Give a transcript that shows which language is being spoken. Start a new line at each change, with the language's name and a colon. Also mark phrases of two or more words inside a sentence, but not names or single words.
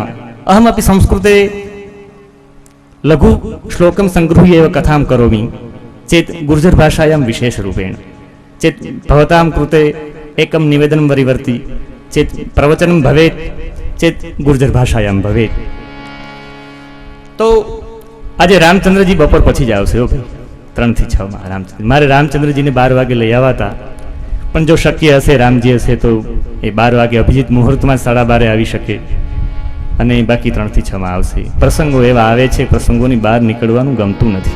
Sanskrit: अहमपि संस्कृते लघु श्लोकं सङ्गृह्य एव कथां करोमि चेत् गुर्जरभाषायां विशेषरूपेण. चेत् भवतां कृते एकं निवेदनं वरिवर्ति चेत् प्रवचनं भवेत् चेत् गुर्जरभाषायां भवेत्.
Gujarati: तो આજે રામચંદ્રજી બપોર પછી જ આવશે. 3 થી 6 માં રામચંદ્ર. મારે રામચંદ્રજીને 12 વાગે લઈ આવતા, પણ જો શક્ય હશે રામજી હશે તો એ 12 વાગે અભિજીત મુહૂર્તમાં 12:30 આવી શકે અને બાકી 3 થી 6 માં આવશે. પ્રસંગો એવા આવે છે, પ્રસંગોની બહાર નીકળવાનું ગમતું નથી.